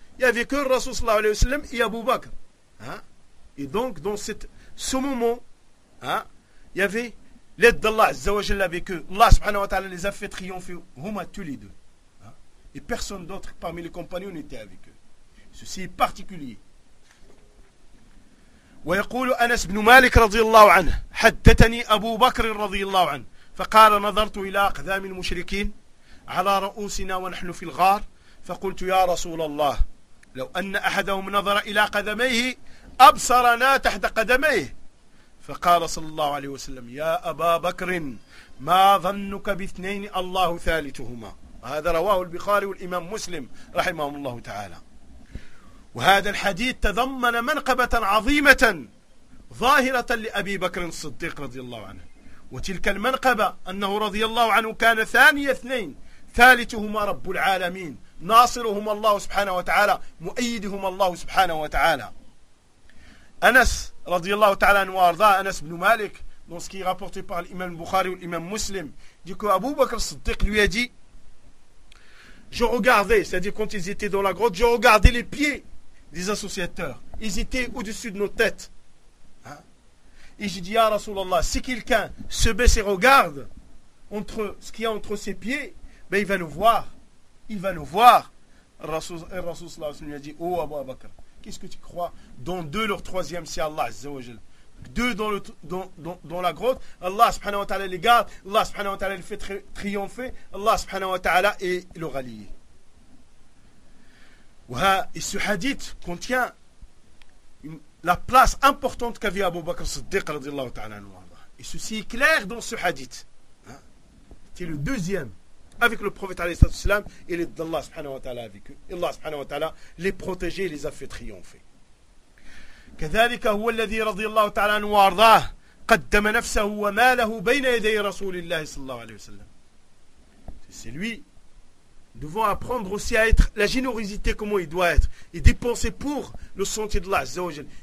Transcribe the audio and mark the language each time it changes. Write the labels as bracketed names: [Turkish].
[French] Il y avait que Rasul sallallahu alayhi wa sallam et Abu Bakr. Hein? Et donc, dans ce moment, hein, il y avait l'aide d'Allah Azza wa Jalla avec eux. Allah subhanahu wa ta'ala les a fait triompher, huma, tous les deux. Hein? Et personne d'autre parmi les compagnons n'était avec eux. Ceci est particulier. [Arabic] ويقول أنس بن مالك رضي الله عنه حدثني أبو بكر رضي الله عنه فقال نظرت إلى أقدام المشركين على رؤوسنا ونحن في الغار فقلت يا رسول الله لو أن أحدهم نظر إلى قدميه أبصرنا تحت قدميه. فقال صلى الله عليه وسلم يا أبا بكر ما ظنك باثنين الله ثالثهما. هذا رواه البخاري والإمام مسلم رحمه الله تعالى. وهذا الحديث تضمن منقبة عظيمة ظاهرة لأبي بكر الصديق رضي الله عنه، وتلك المنقبة أنه رضي الله عنه كان ثاني اثنين، ثالثهما رب العالمين، ناصرهما الله سبحانه وتعالى، مؤيدهما الله سبحانه وتعالى. أنس رضي الله تعالى عنه وأرضاه، أنس بن مالك [French] dans ce qui est rapporté par l'imam Bukhari ou l'imam Muslim dit que Abu Bakr al-Siddiq lui a dit je regardais, c'est-à-dire quand ils étaient dans la grotte, je regardais les pieds des associateurs, ils étaient au-dessus de nos têtes, hein? Et j'ai dit ya Rasulallah, si quelqu'un se baisse et regarde entre ce qu'il y a entre ses pieds, ben il va nous voir, il va nous voir. Rasulallah lui a dit oh Abu Bakr, qu'est-ce que tu crois dans deux leur troisième si Allah Azza wa Jal, deux dans, le, dans la grotte, Allah subhanahu wa ta'ala les garde, Allah subhanahu wa ta'ala les fait triompher, Allah subhanahu wa ta'ala est le rallié. Et ce hadith contient la place importante qu'avait Abu Bakr Siddiq radiallahu ta'ala anhu. Et ceci est clair dans ce hadith. C'est le deuxième avec le prophète alayhi salatu wasalam, et l'aide d'Allah subhanahu wa ta'ala avec eux. Allah subhanahu wa ta'ala les protégeait et les a fait triompher. [Arabic] كذلك هو الذي رضي الله تعالى عنه وارضاه قدم نفسه وماله بين يدي رسول الله صلى الله عليه وسلم. [French] C'est lui. Devons apprendre aussi à être la générosité comment il doit être et dépenser pour le sentier d'Allah Azza wa Jalla.